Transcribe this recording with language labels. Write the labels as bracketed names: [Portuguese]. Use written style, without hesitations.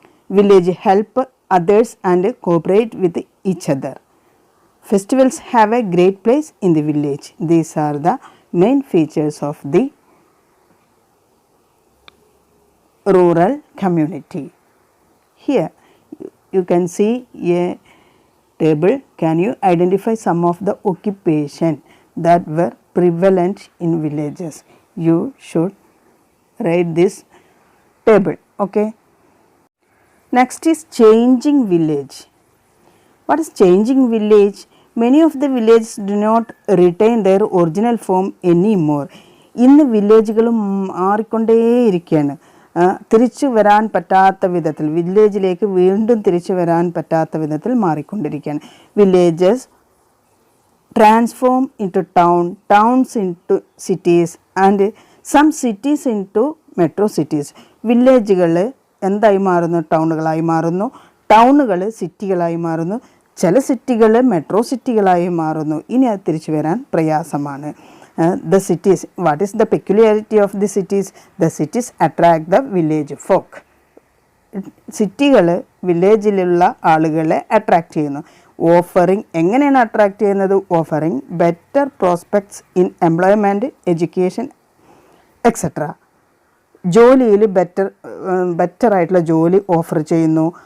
[English] Village help others and cooperate with each other. Festivals have a great place in the village. These are the main features of the rural community. Here you can see a table. Can you identify some of the occupation that were prevalent in villages? You should write this table. Okay. Next is changing village. What is changing village? Many of the villages do not retain their original form anymore. [Malayalam] ഇന്ന് വില്ലേജുകളും മാറിക്കൊണ്ടേയിരിക്കുകയാണ്. തിരിച്ചു വരാൻ പറ്റാത്ത വിധത്തിൽ, വില്ലേജിലേക്ക് വീണ്ടും തിരിച്ചു വരാൻ പറ്റാത്ത വിധത്തിൽ മാറിക്കൊണ്ടിരിക്കുകയാണ്. [English] Villages transform into towns into cities and some cities into metro cities. [Malayalam] വില്ലേജുകൾ എന്തായി മാറുന്നു? ടൗണുകളായി മാറുന്നു. ടൗണുകൾ സിറ്റികളായി മാറുന്നു. ചില സിറ്റികൾ മെട്രോ സിറ്റികളായി മാറുന്നു. ഇനി അത് തിരിച്ചു വരാൻ പ്രയാസമാണ്. [English] The cities, what is the peculiarity of the cities? The cities attract the village folk. [Malayalam] സിറ്റികൾ വില്ലേജിലുള്ള ആളുകളെ അട്രാക്റ്റ് ചെയ്യുന്നു. ഓഫറിങ് എങ്ങനെയാണ് അട്രാക്റ്റ് ചെയ്യുന്നത്? [English] Offering better prospects in employment, education etcetera. [Malayalam] ജോലിയിൽ ബെറ്ററായിട്ടുള്ള ജോലി ഓഫർ ചെയ്യുന്നു.